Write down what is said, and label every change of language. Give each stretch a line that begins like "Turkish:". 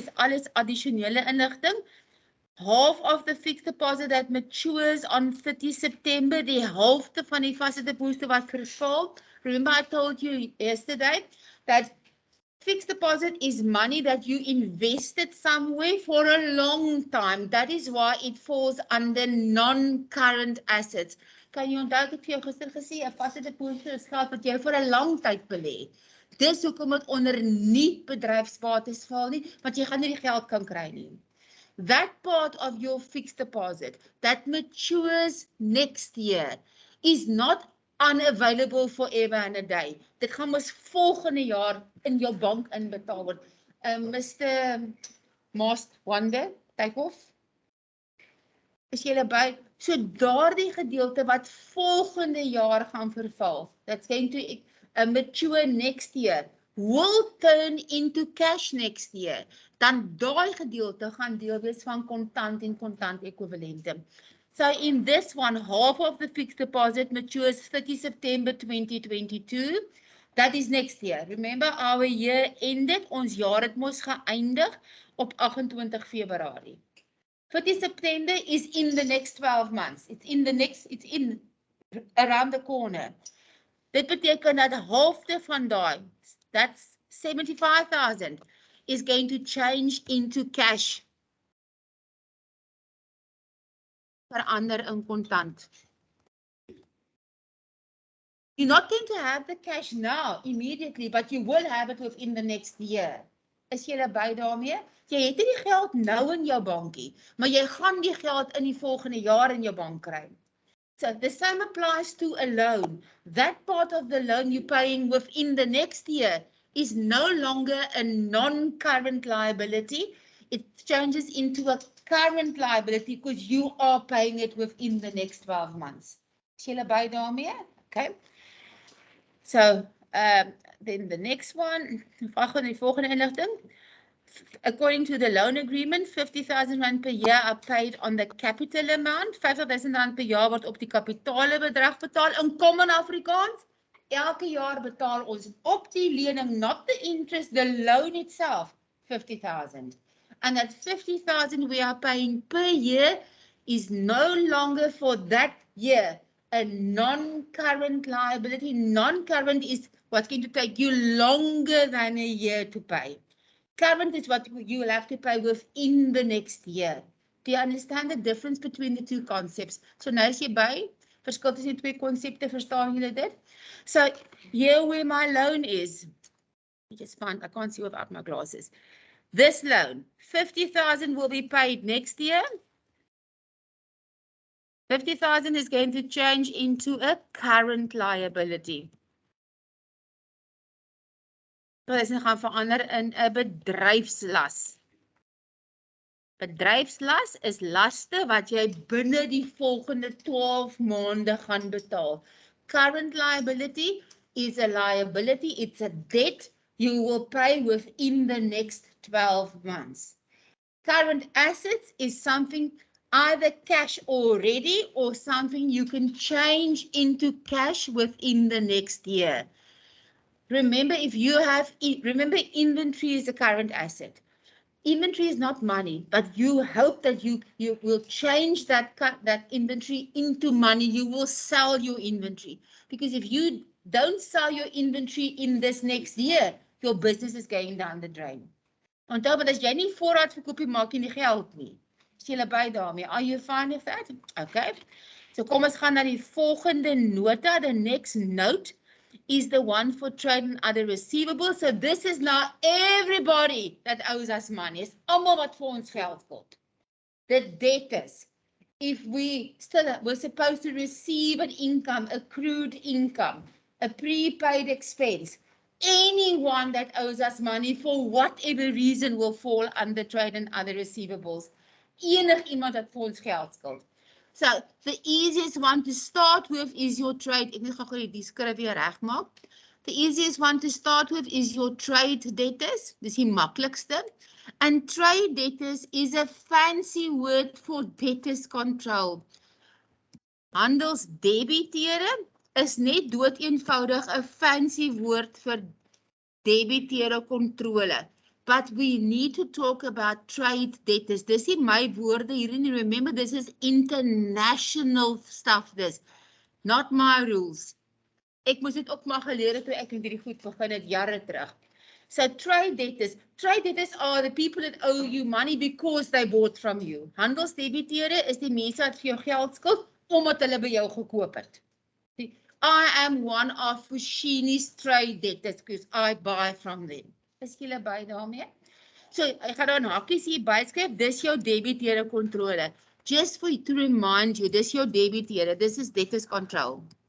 Afrikaans: Dis alles addisionele inligting.
English: Half of the fixed deposit that matures on 30 September,
Afrikaans: die helfte van die vaste deposito wat verval.
English: Remember I told you yesterday that fixed deposit is money that you invested somewhere for a long time. That is why it falls under non-current assets.
Afrikaans: Kan jy onthou ek het vir jou gister gesê, 'n vaste deposito is geld wat jy vir 'n lang tyd belê. Dis hoekom dit onder nie bedryfsbates val nie, want jy gaan nie die geld kan kry nie.
English: That part of your fixed deposit that matures next year is not unavailable forever and a day.
Afrikaans: Dit gaan mos volgende jaar in jou bank inbetaal word. Mr. Most Wonder, Takeoff. Is jy by? So daardie gedeelte wat volgende jaar gaan verval,
English: that's going to mature next year, will turn into cash next year.
Afrikaans: Dan daai gedeelte gaan deel wees van kontant en kontant ekwivalente.
English: So in this one, half of the fixed deposit matures 30 September 2022. That is next year. Remember our year ended,
Afrikaans: ons jaar het mos geëindig op 28 Februarie.
English: 30 September is in the next 12 months. It's in around the corner.
Afrikaans: Dit beteken dat de helfte van daai,
English: that's 75,000, is going to change into cash.
Afrikaans: Verander in kontant.
English: You're not going to have the cash now, immediately, but you will have it within the next year.
Afrikaans: Is jy by daarmee? Jy het nie die geld nou in jou bankie, maar jy gaan die geld in die volgende jaar in jou bank kry.
English: So the same applies to a loan. That part of the loan you're paying within the next year is no longer a non-current liability. It changes into a current liability because you are paying it within the next 12 months. Is jy by daarmee? Okay. So then the next one,
Afrikaans: die volgende inligting.
English: According to the loan agreement,
Afrikaans: 50,000 rand per year are paid on the capital amount. 50,000 rand per jaar word op die kapitale bedrag betaal
English: in common Afrikaans.
Afrikaans: elke jaar betaal ons op die lening,
English: not the interest, the loan itself,
Afrikaans: 50,000.
English: And that 50,000 we are paying per year is no longer for that year a non-current liability. Non-current is what's going to take you longer than a year to pay. Current is what you will have to pay within the next year. Do you understand the difference between the two concepts?
Afrikaans: So nou is jy by, verskil tussen die twee konsepte, verstaan julle dit?
English: So here where my loan is, just find, I can't see without my glasses. This loan, 50,000 will be paid next year. 50,000 is going to change into a current liability.
Afrikaans: Dit is gaan verander in 'n bedryfslas. Bedryfslas is laste wat jy binne die volgende 12 maande gaan betaal.
English: Current liability is a liability, it's a debt you will pay within the next 12 months. Current assets is something either cash already or something you can change into cash within the next year. Remember, if you have, remember inventory is a current asset. Inventory is not money, but you hope that you will change that inventory into money. You will sell your inventory. Because if you don't sell your inventory in this next year, your business is going down the drain.
Afrikaans: Onthou, want as jy nie voorraad verkoop nie, maak jy nie geld nie. Is julle by daarmee?
English: Are you fine with that? Okay.
Afrikaans: So kom ons gaan na die volgende nota.
English: The next note is the one for trade and other receivables. So this is now everybody that owes us money.
Afrikaans: It's almal wat vir ons geld skuld.
English: The debtors. If we're supposed to receive an income, accrued income, a prepaid expense, anyone that owes us money for whatever reason will fall under trade and other receivables.
Afrikaans: Enig iemand wat vir ons geld skuld.
English: So the easiest one to start with is your trade.
Afrikaans: Ek gaan gou die skrif weer regmaak.
English: The easiest one to start with is your trade debtors.
Afrikaans: Dis die maklikste.
English: And trade debtors is a fancy word for debtors control.
Afrikaans: Handelsdebiteure is net doodeenvoudig 'n fancy woord vir debiteure kontrole.
English: But we need to talk about trade debtors.
Afrikaans: Dis nie my woorde hierin.
English: Remember, this is international stuff, this. Not my rules.
Afrikaans: Ek moes dit ook maar geleer het toe ek met hierdie goed begin het jare terug.
English: So trade debtors are the people that owe you money because they bought from you.
Afrikaans: Handelsdebiteure is die mense wat vir jou geld skuld omdat hulle by jou gekoop het.
English: I am one of Fushini's trade debtors because I buy from them.
Afrikaans: Is julle by daarmee? So, ek gaan dan hakies hier byskryf, dis jou debiteure kontrole.
English: Just for to remind you,
Afrikaans: dis jou debiteure,
English: this is debtors control.